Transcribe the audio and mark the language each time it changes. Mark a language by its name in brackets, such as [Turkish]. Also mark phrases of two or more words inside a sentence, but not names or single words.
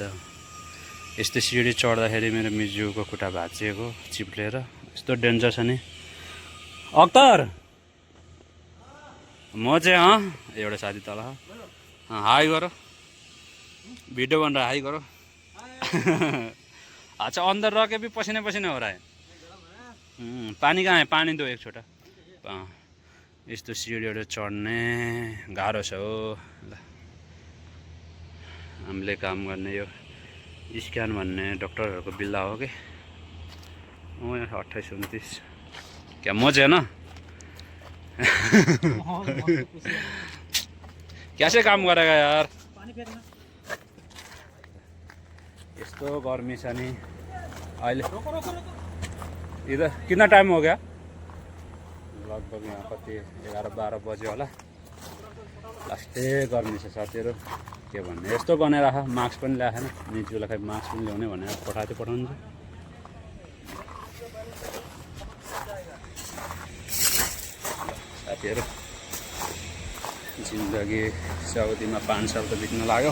[Nepali] यस्तो सिडी चढ्दाखेरि मेरो मिजुको खुट्टा भाँचिएको चिप्लेर, यस्तो डेन्जर छ नि। अख्तर म चाहिँ एउटा साथी तल, हाई गर, भिडियो बनाएर हाई गर। [Hindi] अच्छा अंदर रह के भी पसीने पसीने हो रहा है। पानी कहाँ है, पानी दो एक छोटा। [Nepali] यस्तो सिडीहरू चढ्ने गाह्रो छ हो। ल हामीले काम गर्ने यो स्क्यान भन्ने डक्टरहरूको बिल्ला हो कि। यहाँ 28-29 क्या म चाहिँ होइन [Hindi] कैसे काम गरेगा यार। [Nepali] यस्तो गर्मी छ नि अहिले। [Hindi] इधर कितना टाइम हो गया, [Nepali] लगभग यहाँ कति 11-12 बज्यो होला। लास्टै गर्मी छ साथीहरू, के भन्ने। यस्तो बनाएर राख, मास्क पनि ल्याएन निजुलाई, खै मास्क पनि ल्याउने भनेर पठाउँछु। साथीहरू जिन्दगी साउदीमा 5 साल त बित्न लाग्यो।